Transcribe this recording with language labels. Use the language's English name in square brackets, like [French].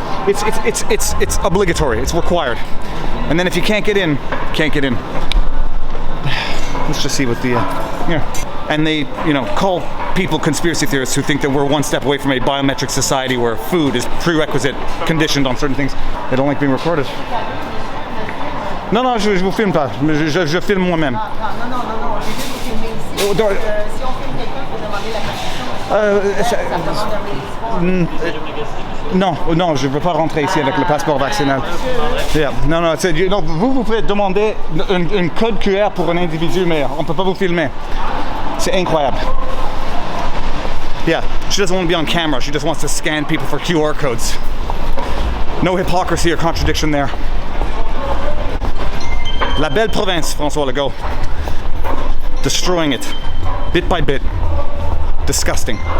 [English] It's obligatory. It's required. And then if you can't get in, can't get in. Let's just see what the and they, you know, call people conspiracy theorists who think that we're one step away from a biometric society where food is prerequisite, conditioned on certain things. They don't like being recorded. [French] Non, je vous filme pas. Je filme moi-même. Non, j'ai vu vous filmer ici. Si on filme quelqu'un, il faut demander la question. Non, je ne veux pas rentrer ici avec le passeport vaccinal. Yeah. Non, vous pouvez demander un code QR pour un individu, mais on ne peut pas vous filmer. C'est incroyable. [English] Yeah, she doesn't want to be on camera. She just wants to scan people for QR codes. No hypocrisy or contradiction there. La belle province, Francois Legault. Destroying it, bit by bit. Disgusting.